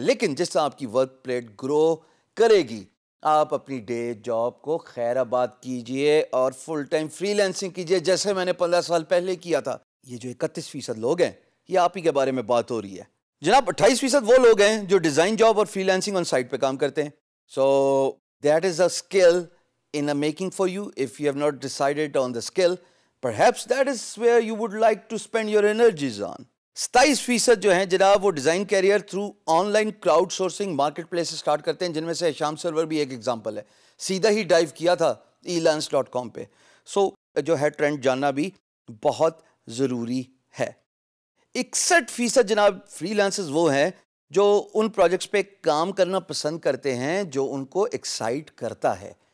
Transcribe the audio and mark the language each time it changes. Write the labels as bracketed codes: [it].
[ur] لیکن جس طرح آپ کی ورک پلیٹ گرو کرے گی آپ اپنی ڈے جاب کو خیر آباد کیجئے اور فل ٹائم فری لینسنگ کیجئے جیسے میں نے 15 سال پہلے کیا تھا. یہ جو 31% لوگ ہیں یہ آپ ہی کے بارے میں بات ہو رہی ہے جناب. 28% وہ لوگ ہیں جو ڈیزائن جاب اور فری لینسنگ آن سائٹ پہ کام کرتے ہیں. [en] So that is a skill in a making for you. If you have not decided on the skill, perhaps that is where you would like to spend your energies on. [ur] 27% جو ہیں جناب وہ design career through on line crowd sourcing market place start کرتے ہیں, جن میں سے شام سرور بھی ایک ایگزامپل ہے. سیدھا ہی ڈائیو کیا تھا elance.com پہ. سو جو ہے ٹرینڈ جاننا بھی بہت ضروری ہے. 61% جناب فری لانسرز وہ ہیں جو ان پروجیکٹس پہ کام کرنا پسند کرتے ہیں جو ان کو ایکسائٹ کرتا ہے.